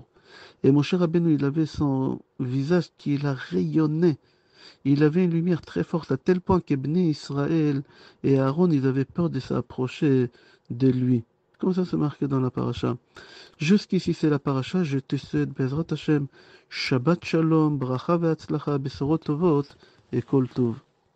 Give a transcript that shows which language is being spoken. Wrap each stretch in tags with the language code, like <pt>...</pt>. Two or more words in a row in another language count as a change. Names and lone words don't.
<fr>Et Moshe Rabbeinu, il avait son visage qui a rayonné. Il avait une lumière très forte, à tel point que Bnei Israël et Aaron, ils avaient peur de s'approcher de lui. Comme ça, c'est marqué dans la paracha. Jusqu'ici, c'est la paracha. Je te souhaite,</fr> <he>בעזרת השם, שבת שלום, ברכה והצלחה, בשורות טובות, et כל טוב.</he>